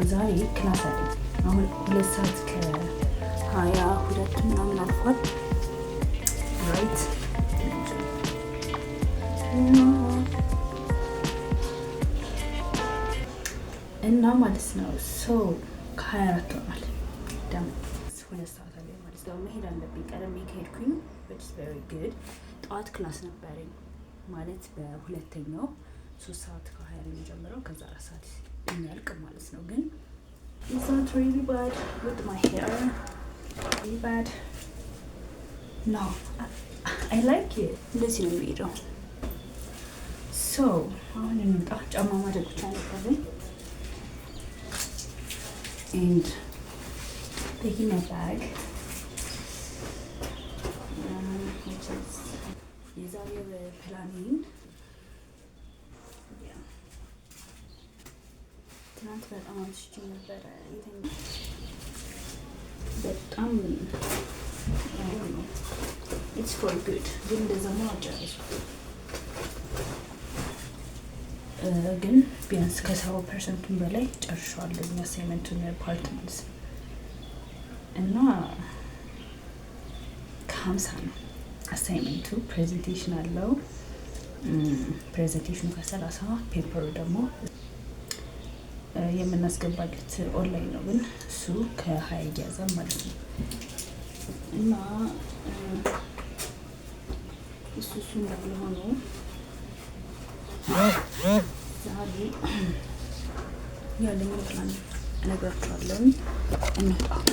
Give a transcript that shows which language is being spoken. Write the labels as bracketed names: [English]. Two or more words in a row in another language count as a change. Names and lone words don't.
[Amharic] ዛሬ ክላስ አለኝ። አሁን 2:22 ምናምን አልፏል። ራይት እና ማለት ነው ከ24 ሆኗል። ደግሞ 2 ሰዓት አለ ማለት ነው። መሄድ አለብኝ ቀደም ከሄድኩኝ [English] which is very good። [Amharic] ጠዋት ክላስ ነበረኝ ማለት በሁለተኛው 3 ሰዓት ከ20 ነው የሚጀምረው ከዛ 4 ሰዓት የሚያልቅ ማለት ነው። ግን [English] it's not really bad with my hair. Really bad. No, I like it. [Amharic] እንደዚህ ነው የሚሄደው። አሁን እንውጣ። ጫማ ማድረግ ብቻ ነበረኝ [English] and taking my bag which is [Amharic] የዛሬው ፕላኒንግ ትናንት በጣም አምሽቼ ነበረ በጣም [English] it's for good [Amharic] ግን እንደዛ ነው አጨረስኩት ግን ቢያንስ ከ70% በላይ ጨርሻለሁ አሳይመንቱን ፓርት ማለት ነው እና ከ50 ነው አሳይመንቱ ፕሬዘንቴሽን አለው ፕሬዘንቴሽኑ ከ30 ፔፐሩ ደግሞ የምናስገባለት ኦንላይን ነው ግን እሱ ከ20 ይያዛል ማለት ነው እና እሱ እንዳለ ሆኖ ዛሬ ያለኝ ፕላን እነግራችኋለሁ። እንውጣ።